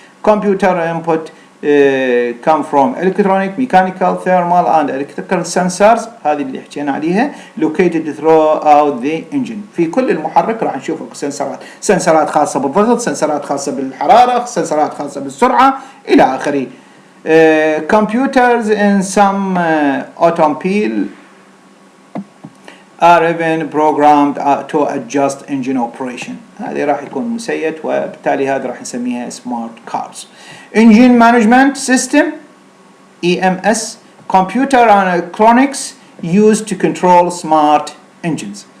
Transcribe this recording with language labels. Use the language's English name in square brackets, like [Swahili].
[English] Computer input come from electronic, mechanical, thermal and electrical sensors. [Arabic] هذه اللي حكينا عليها [English] located throughout the engine. [Arabic] في كل المحرك راح نشوف سنسرات خاصة بالضغط، سنسرات خاصة بالحرارة، سنسرات خاصة بالسرعة إلى آخره. [English] Computers in some automobile are even programmed to adjust engine operation. [Arabic] هذه راح يكون مسيت، وبالتالي هذا راح نسميها smart cars. [English] Engine management system EMS computer and electronics used to control smart engines.